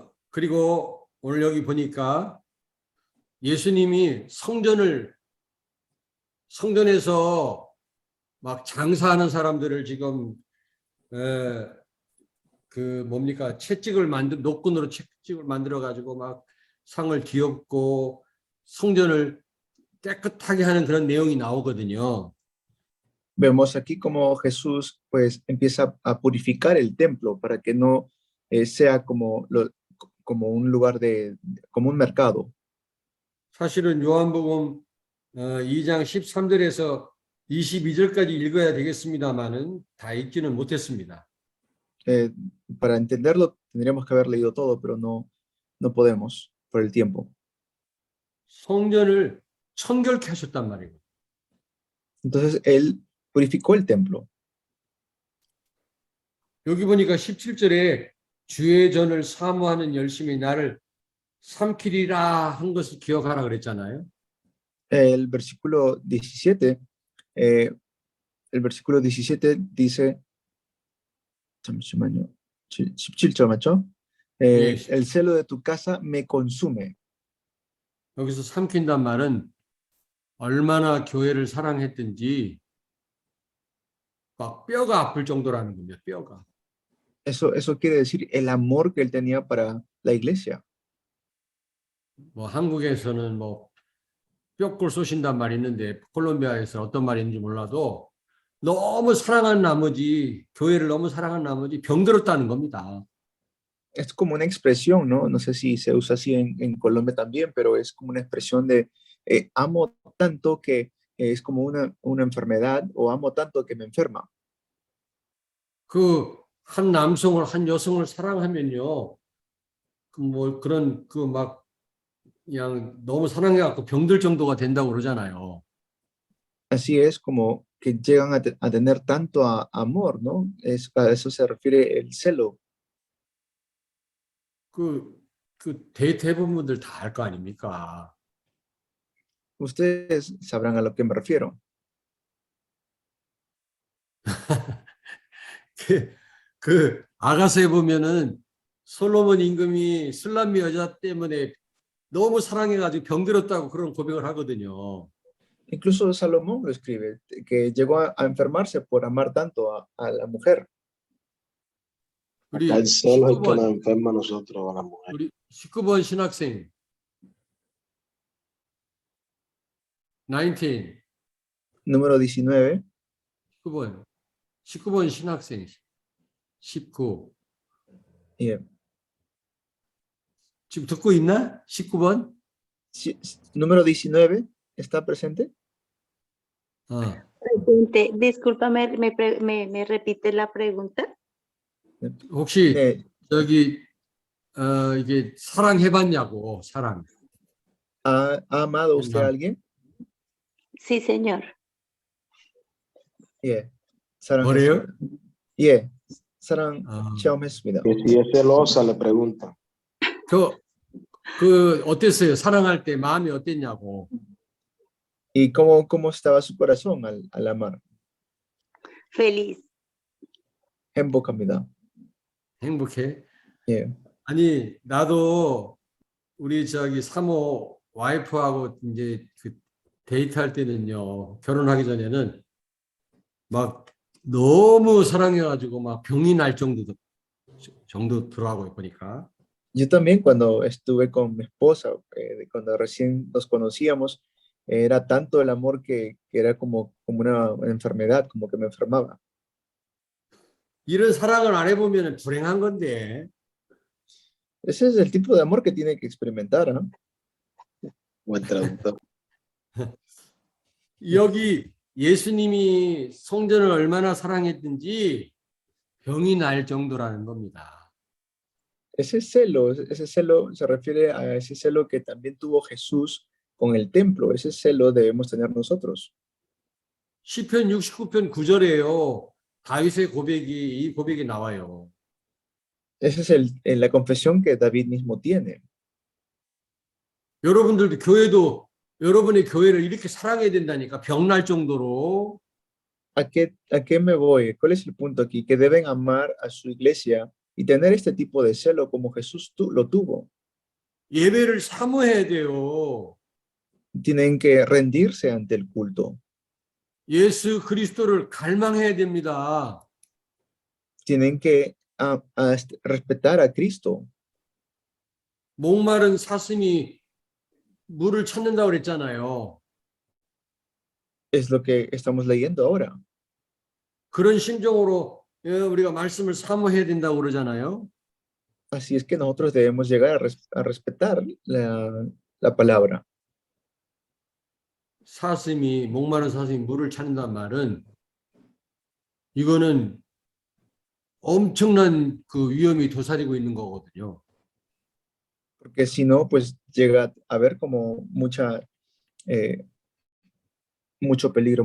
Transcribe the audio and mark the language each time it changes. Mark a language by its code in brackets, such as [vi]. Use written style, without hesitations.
[ko] 그리고 오늘 여기 보니까 예수님이 성전에서 막 장사하는 사람들을 지금 그 뭡니까 노끈으로 채찍을 만들어 가지고 막 상을 뒤엎고 성전을 깨끗하게 하는 그런 내용이 나오거든요. [es] Vemos aquí como Jesús pues empieza a purificar el templo para que no sea como un lugar como un mercado. [ko] 사실은 요한복음 2장 13절에서 22절까지 읽어야 되겠습니다만은 다 읽지는 못했습니다. [es] Para entenderlo tendríamos que haber leído todo, pero no podemos por el tiempo. [ko] 성전을 청결케 하셨단 말이에요. [es] Entonces él purificó el templo. [ko] 여기 보니까 17절에 주의 전을 사모하는 열심이 나를 삼키리라 한 것을 기억하라 그랬잖아요. [es] El versículo 17, eh, el versículo 17 dice, [ko] 잠시만요. 17절 맞죠? 예, [es] El celo de tu casa me consume. [ko] 여기서 삼킨단 말은 얼마나 교회를 사랑했든지 막 뼈가 아플 정도라는 겁니다. 뼈가. [es] Eso quiere decir el amor que él tenía para la iglesia. [ko] 뭐 한국에서는 뭐 뼈골 쏘신단 말이 있는데 콜롬비아에서 어떤 말이 있는지 몰라도 너무 사랑한 나머지 교회를 너무 사랑한 나머지 병들었다는 겁니다. [es] Es como una expresión, ¿no? No sé si se usa así en Colombia también, pero es como una expresión de amo tanto que es como una enfermedad o amo tanto que me enferma. [ko] 그 한 남성을 한 여성을 사랑하면요. 그 뭐 그런 그 막 그냥 너무 사랑해 갖고 병들 정도가 된다고 그러잖아요. [es] Así es como que llegan a tener tanto amor, ¿no? A eso se refiere el celo. [ko] 그 대부분 분들 다 알 거 아닙니까? [es] Ustedes sabrán a lo que me refiero. [ko] 그 아가서에 보면은 솔로몬 임금이 술람미 여자 때문에 너무 사랑해가지고 병들었다고 그런 고백을 하거든요. [es] Incluso Salomón lo escribe, que llegó a enfermarse por amar tanto a la mujer. [ko] 우리 [es] Acá el celo es el que nos [ko] 19번 [es] enferma a nosotros, a la mujer. [ko] 우리 19번 신학생 19 [es] Número 19. [ko] 19번 신학생 19 Yeah. 지금 듣고 있나? 19번? [es] Número 19, ¿está presente? 어. Discúlpame, ¿me repite la pregunta? [ko] 혹시 네, 저기 이게 사랑해봤냐고 사랑. [es] ¿ha amado usted a alguien? Sí, señor. [ko] 예, 뭐래요? 사랑했습니다. 예, 사랑 아. 체험했습니다. [es] Que si es celosa, le pregunta. [ko] 그 어땠어요? 사랑할 때 마음이 어땠냐고. [es] ¿Y cómo estaba su corazón al amar? Feliz. [ko] 행복합니다. 행복해? 예, 아니 나도 우리 저기 사모 와이프하고 이제 그 데이트할 때는요. 결혼하기 전에는 막 너무 사랑해가지고 막 병이 날 정도더라고요 보니까. [es] yo también cuando estuve con mi esposa, cuando recién nos conocíamos, era tanto el amor que era como una enfermedad, como que me enfermaba. [ko] 이런 사랑을 안 해보면 불행한 건데. [es] Ese es el tipo de amor que tiene que experimentar, ¿no? Buen traductor. [ko] 여기 예수님이 성전을 얼마나 사랑했든지 병이 날 정도라는 겁니다. [es] Ese celo se refiere a ese celo que también tuvo Jesús con el templo. Ese celo debemos tener nosotros. [ko] 시편 69편 9절에요. 다윗의 이 고백이 나와요. [es] Esa es la confesión que David mismo tiene. [ko] 여러분들도 여러분의 교회를 이렇게 사랑해야 된다니까 병날 정도로. [es] ¿A qué me voy? ¿Cuál es el punto aquí? Que deben amar a su iglesia y tener este tipo de celo como Jesús lo tuvo. [ko] 예배를 사모해야 돼요. [es] Tienen que rendirse ante el culto. [ko] 예수 그리스도를 갈망해야 됩니다. [es] Tienen que respetar a Cristo. [ko] 목마른 사슴이 물을 찾는다고 그랬잖아요. [es] Es lo que estamos leyendo ahora. [ko] 그런 심정으로 우리가 말씀을 사모해야 된다고 그러잖아요. [es] Así es que nosotros debemos llegar a respetar la palabra. [ko] 목마른 사슴이 물을 찾는다는 말은 이거는 엄청난 그 위험이 도사리고 있는 거거든요. [es] Porque si no, pues llega a haber como mucho peligro.